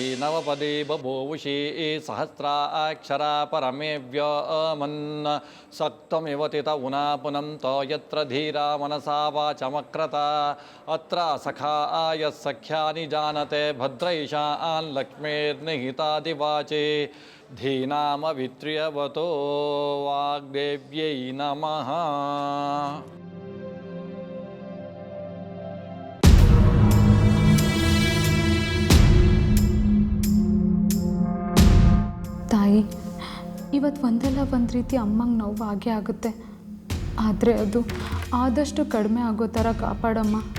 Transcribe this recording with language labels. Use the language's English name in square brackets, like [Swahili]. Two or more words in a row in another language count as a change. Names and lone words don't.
[Sanskrit] नवपदी बभूवुषी सहस्राक्षरा परमेव्यमन् सक्तमिव तित उना पुनं तो यत्र धीरा मनसा वाचमक्रता अत्र सखाय सख्यानि जानते भद्रैषान् लक्ष्मीर्निहितादिवाचे धीनामवित्र्यवतो वाग्देव्यै नमः. [Kannada] ತಾಯಿ, ಇವತ್ತು ಒಂದಲ್ಲ ಒಂದು ರೀತಿ ಅಮ್ಮಂಗೆ ನೋವು ಆಗೇ ಆಗುತ್ತೆ, ಆದರೆ ಅದು ಆದಷ್ಟು ಕಡಿಮೆ ಆಗೋ ಥರ ಕಾಪಾಡಮ್ಮ.